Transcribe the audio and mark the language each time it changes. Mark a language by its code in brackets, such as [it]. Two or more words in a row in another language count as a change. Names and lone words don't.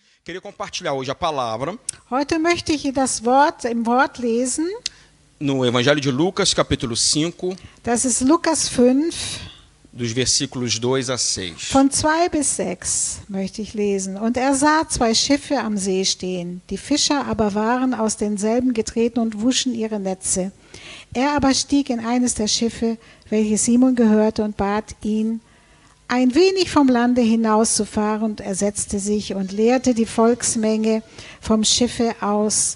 [pt] Queria compartilhar hoje a palavra [de] Heute möchte ich das Wort im Wort lesen. [pt] no Evangelho de Lucas, capítulo 5, [de] Das ist Lukas 5, [pt] dos versículos 2 a 6. [de] von 2 bis 6 möchte ich lesen. Und er sah 2 Schiffe am See stehen. Die Fischer aber waren aus denselben getreten und wuschen ihre Netze. Er aber stieg in eines der Schiffe, welches Simon gehörte, und bat ihn, ein wenig vom Lande hinauszufahren, und er setzte sich und leerte die Volksmenge vom Schiffe aus.